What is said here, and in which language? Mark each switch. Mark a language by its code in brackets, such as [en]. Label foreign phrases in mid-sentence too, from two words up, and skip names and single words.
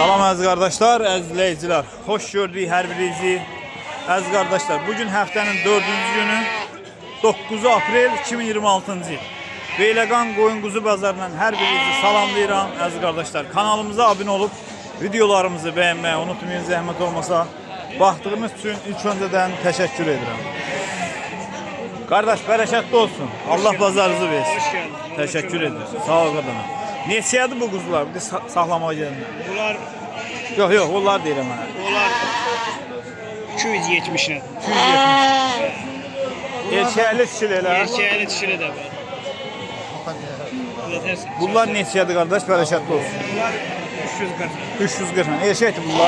[tr] aziz kardeşler, aziz izleyiciler. Hoş gördük her birinizi. Aziz kardeşler, bugün haftanın 4-cü günü 9 aprel 2026-cı yıl. Beyləqan Qoyun Quzu bazarından her birinizi salamlayıram aziz kardeşler. Kanalımıza abone olup videolarımızı beğenmeyi unutmayın, zahmet olmasa. Baxdığınız için ilk önceden teşekkür ederim. Kardeş bereketli olsun. Allah bazarınızı versin. Hoş geldin. Teşekkür ederim. Sağ ol kadına. [az] Neçədir bu quzular? [tr] Bir de saxlamağa geldim. Bunlar [az] Yok onlar deyirəm mənə. [tr] bunlar 270 lira. [az] 270. Erkəkli dişilərlər. [tr] Erkeğeli dişili de var. Yetersin. [az] Bunlar neçədir qardaş? Bərəkətli olsun. [tr] Bunlar 340 lira. [az] 340 lira. Erkəkdir bunlar.